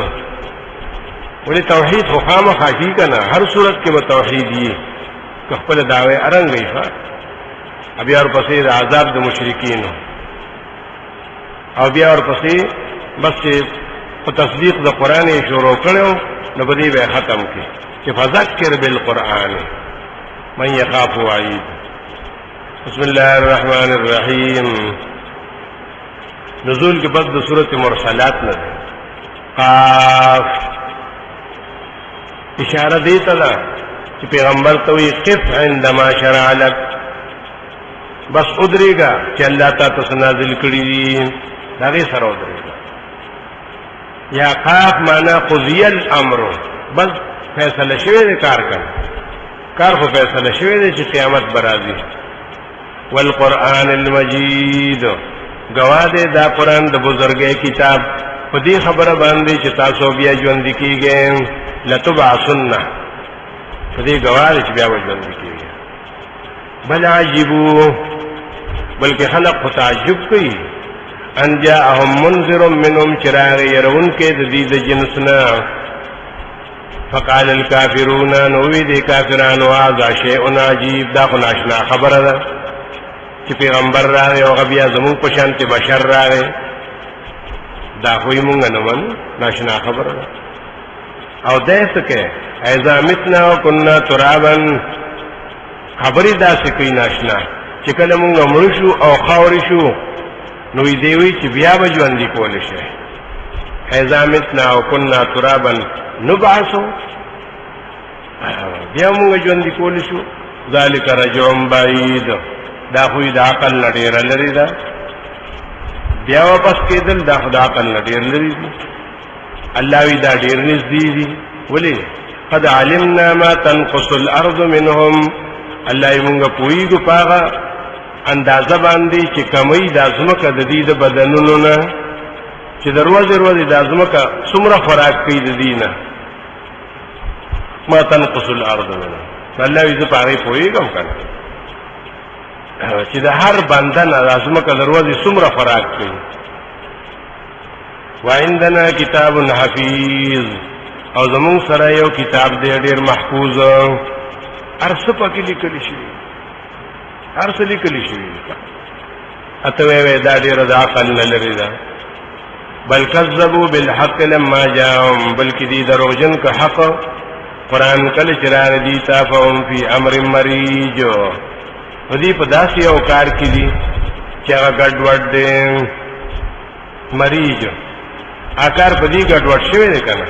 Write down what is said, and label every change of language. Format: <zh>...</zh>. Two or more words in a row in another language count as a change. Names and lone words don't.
<ps>ولې توحید خو خامخا کی کنه، هر صورت کې به توحید یې خپل دعوی ارنګي ښه. بیا ورپسې د عذاب د مشرکین، او بیا ورپسې بس چې په تصدیق د قرآن شروع کړو نو په دې به ختم کړي چې</ps> <ar>فذکر بالقرآن من یخاف وعید. بسم الله الرحمن الرحیم.</ar> <ps>نزول کې بس د سورۃ مرسلات نه قاف اشاره دی ته ده چې پیغمبر ته وی</ps> <ar>قف عندما شرع لك،</ar> <ps>بس ادریگا چې الله تعالی نازل کړی دي دغه سره ودرېږي. یا قاف معنا</ps> <ar>قضی الامر،</ar> <ps>بس فیصله شوی دی، کار خو فیصله شوی دی چې قیامت برازي.</ps> <ar>والقرآن المجید،</ar> <ps>گواه دی دا قرآن د بزرګۍ کتاب په دې خبره باندې چې تاسو بیا ژوند کیږئ، لتبعثن په دې گواه دی چې بیا ژوند کیږئ.</ps> <ar>بل عجبو،</ar> <ps>بلکې خلق خو تعجب کوي،</ps> <ar>ان جاءهم منذر منهم</ar> <ps>چراغ يرون کې د دې د جنسنا.</ps> <ar>فقال الكافرون،</ar> <ps>نوې دي کافرانو</ps> <ar>هذا شيء عجيب،</ar> <ps>دا خو ناشنا خبره ده چې پیغمبر راغی او بیا زموږ په شان ته بشر راغی، دا خو یې مونږ نه منو، ناشنا خبره ده. او داسې کې</ps> <ar>اذا متنا وكنا ترابا،</ar> <ps>خبرې داسې کوي ناشنا چې کله مونږ مړ شو او خاورې شو نو دې وی چې بیا به ژوند کول شي.</ps> <ar>اذا متنا وكنا ترابا نبعث،</ar> <ps>بیا مونږ ژوند کول شو.</ps> <ar>ذالک رجع بعید،</ar> <ps>دا خو د عقل نه ډېر لري ده، بیا واپس کېدل دا خو د عقل نه ډېر لري دي. الله وی دا ډېر نږدې دي. ولې</ps> <ar>قد علمنا ما تنقص الارض منهم،</ar> <ps>الله یې مونږ پوهېږو په هغه اندازه باندې چې کمی د ځمکه د دې د بدنونو نه، چې د ورځې د ځمکه څومره خوراک کوي د دې نه.</ps> <ar>ما تنقص الارض منهم،</ar> <ps>الله یې زه په هغې پوهېږم کنه چې د هر بنده نه د ځمکه د ورځې څومره خوراک کوي.</ps> <ar>وعندنا کتاب حفیظ،</ar> <ps>او زمون سره یو کتاب دی ډېر محفوظ، هر څه پکې لیکل شوي، هر څه لیکل شوي. اته وی دا ډېر د عقل نه لري ده.</ps> <ar>بل کذبوا بالحق لما جاءهم،</ar> <ps>بلکې دې دروغجن که حق قرآن کله چې راغی دي تا</ps> <ar>فهم فی امر مریج،</ar> <ps>دې په داسې یو کار کې دي چې هغه ګډوډ دی. مریج اکار په دې ګډوډ شوی دی کنه.</ps>